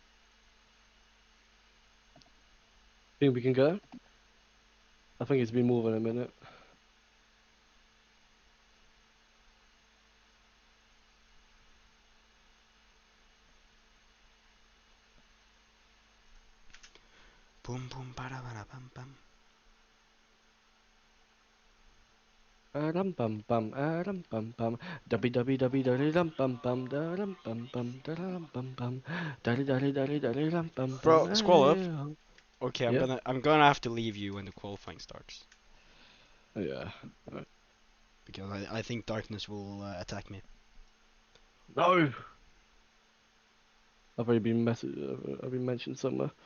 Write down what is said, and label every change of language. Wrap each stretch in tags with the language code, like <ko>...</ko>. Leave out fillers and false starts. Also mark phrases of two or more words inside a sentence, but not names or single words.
<en>Think we can go? I think it's been more than a minute. Boom boom ba da ba da bum bum. Ram pam pam, ram pam pam, dubby dubby dubby dubby ram pam pam, da ram pam pam, da ram pam pam, dubby dubby dubby dubby ram pam pam. Bro, scroll up. Okay, Yeah. I'm gonna have to leave you when the qualifying starts Yeah. Right. because I think Darkness will attack me. No. I've already been I've been mentioned somewhere.</en>